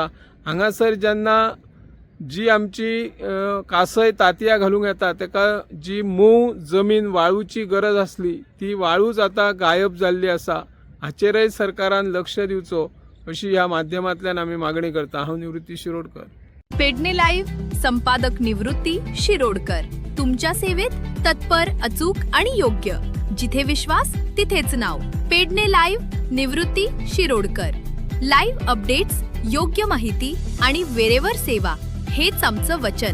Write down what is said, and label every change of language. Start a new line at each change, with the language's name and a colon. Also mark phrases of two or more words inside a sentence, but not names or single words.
Konkani: हांगासर जेन्ना जी आमची कासय तांतयां घालूंक येता तेका जी मोव जमीन वाळूची गरज आसली ती वाळूच आता गायब जाल्ली आसा। हाचेरय सरकारान लक्ष दिवचो अशी ह्या माध्यमांतल्यान आमी मागणी करता। हांव निवृत्ती शिरोडकर,
Marathi: पेडणे लाईव्ह संपादक निवृत्ती शिरोडकर, तुमच्या सेवेत तत्पर, अचूक आणि योग्य। जिथे विश्वास तिथेच नाव। पेडणे लाईव्ह निवृत्ती शिरोडकर। लाईव्ह अपडेट्स, योग्य माहिती आणि वेरेवर सेवा हेच आमचं वचन।